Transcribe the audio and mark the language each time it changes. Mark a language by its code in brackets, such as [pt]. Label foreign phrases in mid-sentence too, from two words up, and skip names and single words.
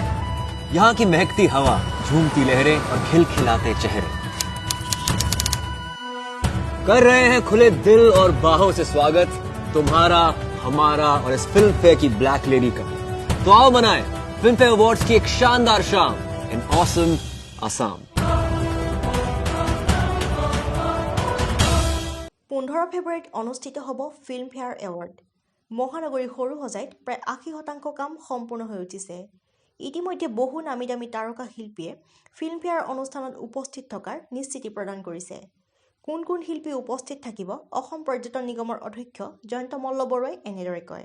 [hi] यहां की महकती हवा, झूमती लहरें और खिलखिलाते चेहरे कर रहे हैं खुले दिल और बाहों से स्वागत तुम्हारा, हमारा और इस फिल्म फेयर की ब्लैक लेडी का। तो आओ मनाएं फिल्म फेयर अवार्ड्स की एक शानदार शाम [en] in awesome Assam. [as] 15 ফেব্ৰুৱাৰীত অনুষ্ঠিত হ'ব ফিল্মফেয়াৰ এৱাৰ্ড। মহানগৰীৰ সৰু সজাইত প্ৰায় 80% কাম সম্পূৰ্ণ হৈ উঠিছে। ইতিমধ্যে বহু নামী দামী তাৰকা শিল্পীয়ে ফিল্মফেয়াৰ অনুষ্ঠানত উপস্থিত থকাৰ নিশ্চিতি প্ৰদান কৰিছে। কোন কোন শিল্পী উপস্থিত থাকিব, অসম পৰ্যটন নিগমৰ অধ্যক্ষ জয়ন্ত মল্লবৰুৱাই এনেদৰে কয়।